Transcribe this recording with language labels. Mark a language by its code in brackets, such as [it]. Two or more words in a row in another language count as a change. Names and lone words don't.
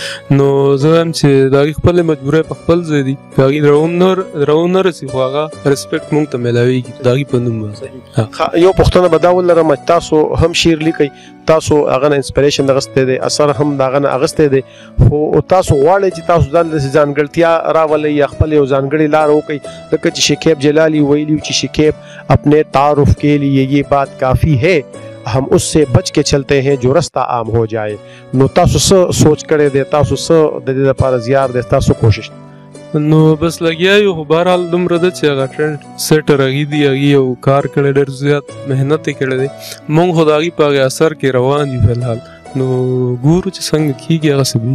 [ps] نو زه وایم چې د هغې خپلې مجبورۍ په خپل ځای دي، که هغې راونه رسي خو هغه رسپیکټ مونږ ته میلاویږي د هغې په نوم باندې. یو پوښتنه به دا ولرم چې تاسو هم شعر لیکئ، تاسو هغه نه انسپریشن اخیستی دی، اثر هم د هغه نه اخیستی دی، خو تاسو غواړئ چې تاسو ځان داسې ځانګړتیا راولئ یا خپل یو ځانګړې لاره وکئ، ځکه چې شکیب جلالی ویلي چې [ur] شکیب اپنے تعارف کے لیے یہ بات کافی ہے، ہم اس سے بچ کے چلتے ہیں جو رستہ عام ہو جائے. [ps] نو تاسو څه سوچ کړی دی؟ تاسو څه د دې لپاره زیار دی تاسو کوشش؟ نو بس لګیا یو، خو بهرحال دومره ده چې هغه [en] trend setter [ps] هغې دي، هغې یو کار کړی ډېر زیات محنت یې کړی دی، موږ خو د هغې په هغې اثر کې روان یو فلحال، نو ګورو چې څنګه کېږي هغسې به وي.